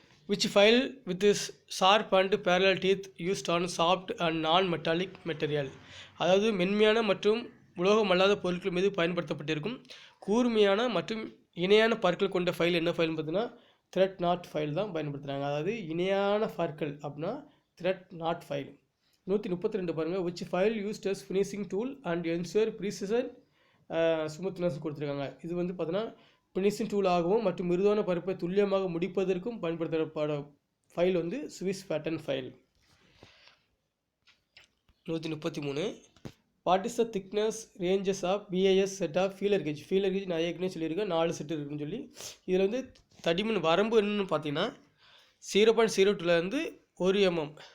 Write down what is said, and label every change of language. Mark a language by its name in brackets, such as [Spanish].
[English] which file with this sharp and parallel teeth used on soft and non-metallic material? [Tamil] அதாவது மென்மையான மற்றும் உலோகம் அல்லாத பொருட்கள் மீது பயன்படுத்தப்பட்டிருக்கும் கூர்மையான மற்றும் இணையான பற்கள் கொண்ட ஃபைல் என்ன ஃபைல்னு பார்த்தீங்கன்னா த்ரெட் நாட் ஃபைல் தான் பயன்படுத்துகிறாங்க. அதாவது இணையான பற்கள் அப்படின்னா த்ரெட் நாட் ஃபைல். 132 பாருங்கள். [English] which file used as finishing tool and ensure precision smoothness [Tamil] கொடுத்துருக்காங்க. இது வந்து பார்த்தீங்கன்னா ஃபினிஷிங் டூலாகவும் மற்றும் மிருதுவான பருப்பை துல்லியமாக முடிப்பதற்கும் பயன்படுத்தப்பட ஃபைல் வந்து Swiss pattern file. [English] 133. What is the thickness ranges of BIS set of feeler gauge? [Tamil] Feeler gauge நான் ஏற்கனவே சொல்லியிருக்கேன் 4 செட்டு இருக்குன்னு சொல்லி. இதில் வந்து தடிமன் வரம்பு என்னன்னு பார்த்தீங்கன்னா 0.02லேருந்து 1 mm,